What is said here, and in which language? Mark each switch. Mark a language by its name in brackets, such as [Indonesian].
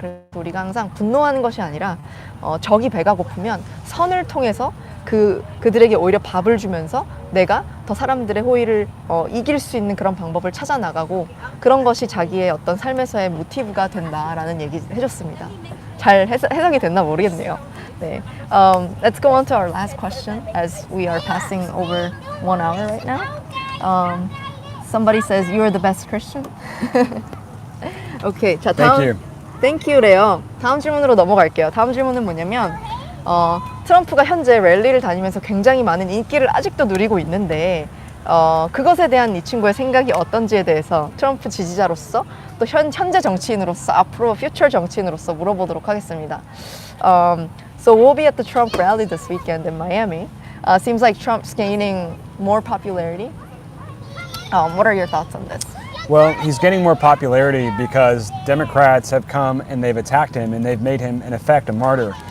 [Korean] 그래서 우리가 항상 분노하는 것이 아니라 적이 배가 고프면 선을 통해서 그들에게 오히려 밥을 주면서 내가 더 사람들의 호의를 이길 수 있는 그런 방법을 찾아 나가고, 그런 것이 자기의 어떤 삶에서의 모티브가 된다라는 얘기 해줬습니다. 잘 해석이 됐나 모르겠네요. 네. [English] Let's go on to our last question as we are passing over 1 hour right now. Somebody says you are the best Christian. [Korean] 오케이, 자 다음. [English] Thank you. Thank you [Korean] 래요. 다음 질문으로 넘어갈게요. 다음 질문은 뭐냐면 트럼프가 현재 랠리를 다니면서 굉장히 많은 인기를 아직도 누리고 있는데 그것에 대한 이 친구의 생각이 어떤지에 대해서 트럼프 지지자로서 또 현재 정치인으로서 앞으로 퓨처 정치인으로서 물어보도록 하겠습니다. [English] So we'll be at the Trump rally this weekend in Miami. Seems like Trump's gaining more popularity. What are your thoughts on this? Well, he's getting more popularity because Democrats have come and they've attacked him and they've made him, in effect, a martyr.